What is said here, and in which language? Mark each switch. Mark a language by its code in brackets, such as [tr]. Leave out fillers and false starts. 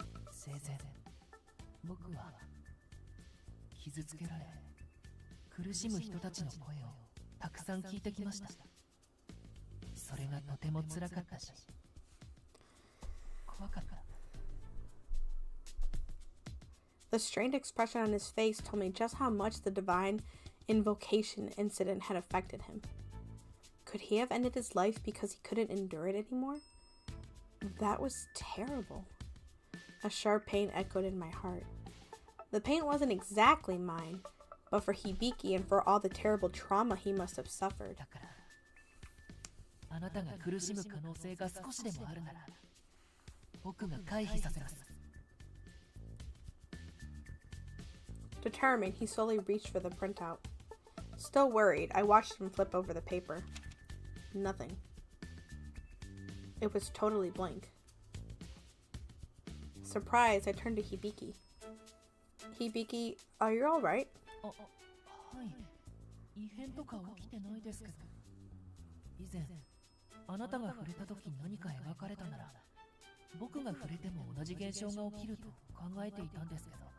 [ja] 生前僕は傷つけられ苦しむ人たちの声をたくさん聞いてきました。それがとても辛かったし怖かった。 [en] The strained expression on his face told me just how much the divine invocation incident had affected him. Could he have ended his life because he couldn't endure it anymore? That was terrible. A sharp pain echoed in my heart. The pain wasn't exactly mine, but for Hibiki and for all the terrible trauma he must have suffered. [ja] だからあなたが苦しむ可能性が少しでもあるなら僕が回避させます。 [en] Determined, he slowly reached for the printout. Still worried, I watched him flip over the paper. Nothing. It was totally blank. Surprised, I turned to Hibiki. Hibiki, are you alright? [ja] はい。異変とか起きてないですけど。以前、あなたが触れた時何か描かれたなら、僕が触れても同じ現象が起きると考えていたんですけど。